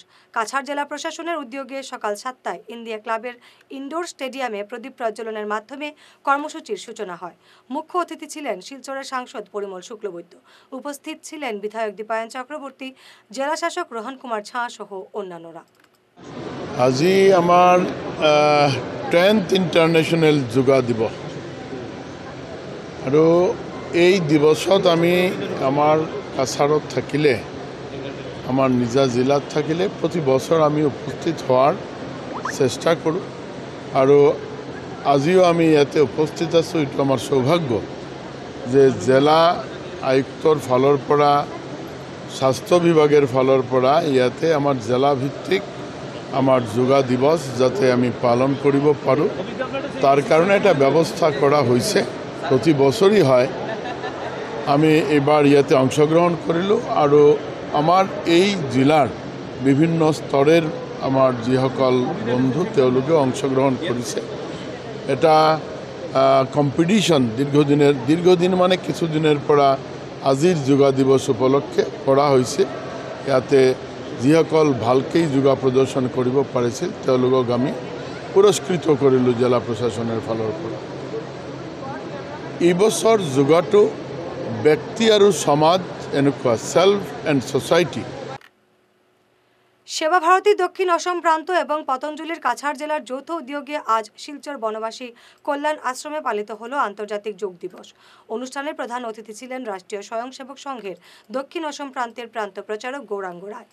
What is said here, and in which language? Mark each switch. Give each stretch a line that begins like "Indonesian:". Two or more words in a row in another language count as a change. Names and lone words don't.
Bangla: কাছাড় জেলা প্রশাসনের উদ্যোগে সকাল 7টায় ইন্ডিয়া ক্লাবের ইনডোর স্টেডিয়ামে প্রদীপ প্রজ্বলনের মাধ্যমে কর্মসূচির সূচনা হয়। মুখ্য অতিথি ছিলেন শিলচরের সাংসদ পরিমল শুক্লবৈদ্য। উপস্থিত ছিলেন বিধায়ক দীপায়ন চক্রবর্তী, জেলা শাসক রোহন কুমার ঝা সহ অন্যান্যরা।
Assamese: আজি আমার 10th
English: International Yoga
Assamese: দিবস আৰু এই দিৱসত আমি আমাৰ কাছাৰত থাকিলে আমাৰ নিজা জিলাত থাকিলে প্ৰতি বছৰ আমি উপস্থিত হোৱাৰ চেষ্টা কৰোঁ আৰু আজিও আমি ইয়াতে উপস্থিত আছোঁ। এইটো আমাৰ সৌভাগ্য যে জিলা আয়ুক্তৰ ফালৰ পৰা স্বাস্থ্য বিভাগের ফালৰ পৰা ইয়াতে আমাৰ জিলা ভিত্তিক আমাৰ যোগা দিৱস যাতে আমি পালন কৰিব পাৰোঁ তাৰ কাৰণে এটা ব্যৱস্থা কৰা হৈছে। প্ৰতি বছৰেই হয়। আমি এবাৰ ইয়াতে অংশগ্ৰহণ কৰিলোঁ আৰু আমাৰ এই জিলাৰ বিভিন্ন স্তরের আমার যিসকল বন্ধু তেওঁলোকে অংশগ্রহণ কৰিছে। এটা কম্পিটিশন দীর্ঘদিন মানে কিছুদিনের পৰা আজিৰ যোগা দিৱস উপলক্ষে কৰা হৈছে। ইয়াতে যিসকল ভালকৈ যোগা প্ৰদৰ্শন কৰিব পাৰিছিল তেওঁলোকক আমি পুৰস্কৃত কৰিলোঁ জিলা প্ৰশাসনৰ ফালৰ পৰা। এই বছৰ যোগাটো ব্যক্তি আৰু সমাজ এনেকুৱা
English: self and society.
Bangla: সেবা ভারতী দক্ষিণ অসম প্রান্ত এবং পতঞ্জলির কাছাড় জেলার যৌথ উদ্যোগে আজ শিলচর বনবাসী কল্যাণ আশ্রমে পালিত হলো আন্তর্জাতিক যোগ দিবস। অনুষ্ঠানের প্রধান অতিথি ছিলেন রাষ্ট্রীয় স্বয়ংসেবক সংঘের দক্ষিণ অসম প্রান্তের প্রান্ত প্রচারক গৌরাঙ্গ রায়।